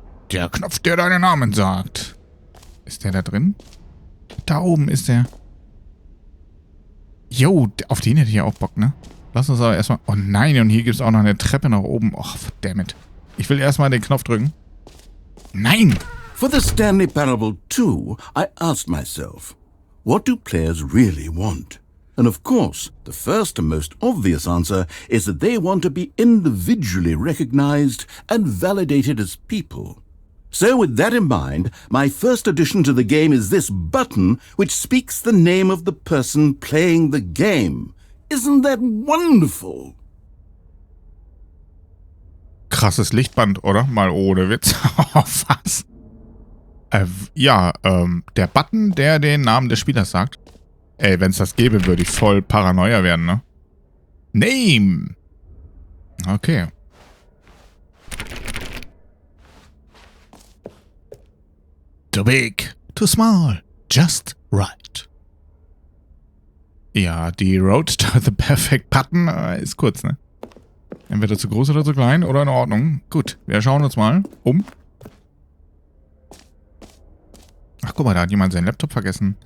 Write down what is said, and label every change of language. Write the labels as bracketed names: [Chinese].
[German] Der Knopf, der deinen Namen sagt. Ist der da drin? Da oben ist der. Jo, auf den hätte ich ja auch Bock, ne? Lass uns aber erstmal... Oh nein, und hier gibt es auch noch eine Treppe nach oben. Oh, verdammt. Ich will erstmal den Knopf drücken. Nein! [English] For the Stanley Parable 2, I asked myself, what do players really want? And of course, the first and most obvious answer is that they want to be individually recognized and validated as people. So with that in mind, my first addition to the game is this button which speaks the name of the person playing the game. Isn't that wonderful? [German] Krasses Lichtband, oder? Mal ohne Witz. Was? Der Button, der den Namen des Spielers sagt. Ey, wenn es das gäbe, würde ich voll Paranoia werden, ne? Name! Okay. [English] Too big, too small, just right. [German] Ja, die [English] Road to the Perfect Button [German] ist kurz, ne? Entweder zu groß oder zu klein oder in Ordnung. Gut, wir schauen uns mal um. Ach, guck mal, da hat jemand seinen Laptop vergessen.